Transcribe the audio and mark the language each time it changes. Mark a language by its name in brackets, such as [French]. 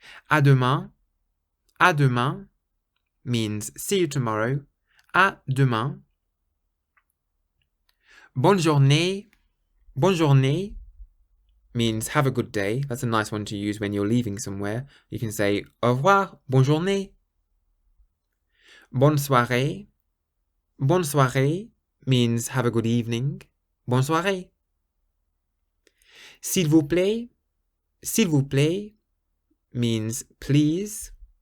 [French] À demain. À demain [English] means see you tomorrow. [French] À demain. Bonne journée. [English] Bonne journée means have a good day. That's a nice one to use when you're leaving somewhere. You can say [French] au revoir, bonne journée. Bonne soirée. Bonne soirée [English] means have a good evening. [French] Bonne soirée. S'il vous plaît. S'il vous plaît [English] means please.